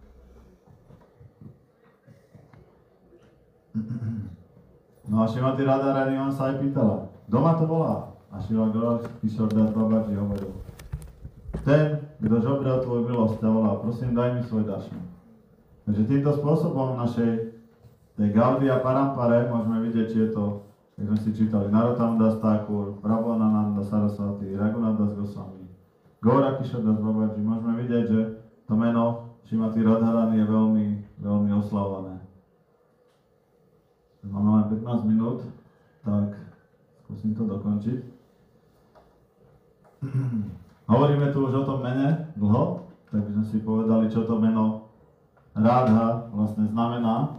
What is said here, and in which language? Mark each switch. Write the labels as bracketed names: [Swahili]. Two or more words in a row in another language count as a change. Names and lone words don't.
[Slovak] No a Šrimati Radharani on sa aj pýtala, kto ma to volá? A Šrila Gaura Kishore Das Babaji hovoril: ten, kto žobrel tvoju milosť, ťa volá, prosím, daj mi svoj daršan. Takže týmto spôsobom v našej tej Gaudiya Parampare môžeme vidieť, či je to, jak sme si čítali, Narottam Das Thakur, Prabodhananda Saraswati, Raghunath Das Goswami, Gaura Kishore Das Babaji. Môžeme vidieť, že to meno Šrimati Radharani je veľmi, veľmi oslavované. Máme len 15 minút, tak skúsim to dokončiť. Hovoríme tu už o tom mene dlho, tak by sme si povedali, čo to meno Radha vlastne znamená.